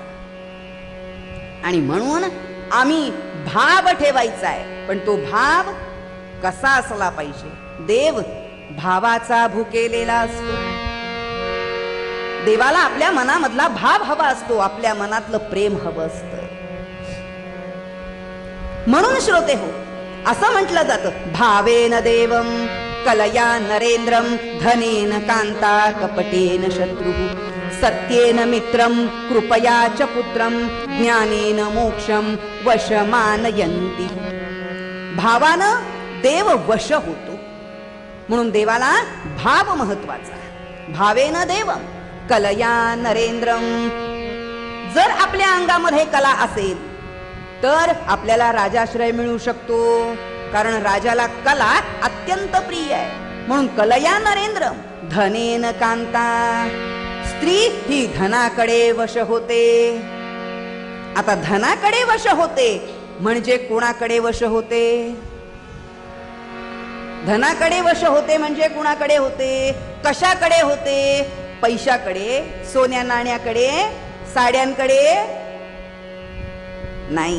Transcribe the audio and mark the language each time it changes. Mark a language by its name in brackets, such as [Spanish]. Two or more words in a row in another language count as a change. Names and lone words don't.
[Marathi] आणि म्हणून आम्ही भाव ठेवायचा आहे, पण तो भाव कसा असला पाहिजे. देव भावाचा भुकेलेला असतो. देवाला आपल्या मनामधला भाव हवा असतो, आपल्या मनातलं प्रेम हवं असतं. म्हणून श्रोते हो, असं म्हटलं जातं, [Sanskrit] भावेन देवं कलया नरेंद्रम, धनेन कांता कपटेन शत्रुः, सत्येन मित्रं कृपया च पुत्रं, ज्ञानेन मोक्षं वशमानयन्ति. [Marathi] भावानं देव वश होतो, म्हणून देवाला भाव महत्वाचा. [Sanskrit] भावेन देवं कलया नरेंद्रम. [Marathi] जर आपल्या अंगामध्ये कला असेल तर आपल्याला राजाश्रय मिळू शकतो, कारण राजाला कला अत्यंत प्रिय आहे. [Sanskrit] म्हणून कलया नरेंद्रम. धनेन कांता. [Marathi] स्त्री ही धनाकडे वश होते. आता धनाकडे वश होते म्हणजे कोणाकडे वश होते. धनाकडे वश होते म्हणजे कुणाकडे होते, कशाकडे होते? पैशाकडे, सोन्या नाण्याकडे, साड्यांकडे नाही.